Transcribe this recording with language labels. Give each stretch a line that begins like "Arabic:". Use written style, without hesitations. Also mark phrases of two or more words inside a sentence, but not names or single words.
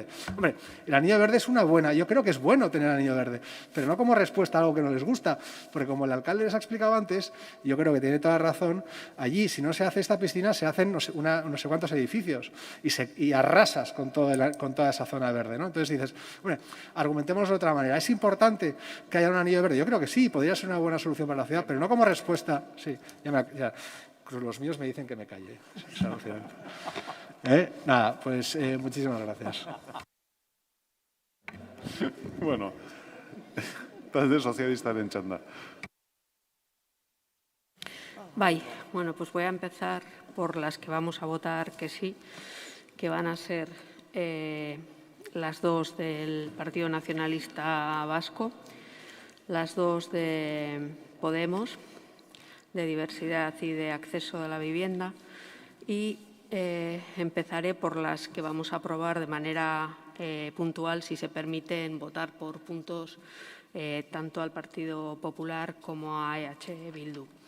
Spanish: Hombre, el anillo verde es una buena. Yo creo que es bueno tener el anillo verde, pero no como respuesta a algo que no les gusta, porque como el alcalde les ha explicado antes, yo creo que tiene toda razón, allí, si no se hace esta piscina, se hacen no sé cuántos edificios y arrasas con toda esa zona verde, ¿no? Entonces dices, hombre, argumentemos de otra manera. ¿Es importante que haya un anillo verde? Yo creo que sí, podría ser una buena solución para la ciudad, pero no como respuesta. Sí, los míos me dicen que me calle. Nada, pues muchísimas gracias.
Basque: Bueno, talde sozialistaren txanda.
Spanish: Bueno, pues voy a empezar por las que vamos a votar que sí, que van a ser las dos del Partido Nacionalista Vasco, las dos de Podemos, de diversidad y de acceso a la vivienda, y empezaré por las que vamos a aprobar de manera puntual, si se permiten votar por puntos tanto al Partido Popular como a EH Bildu.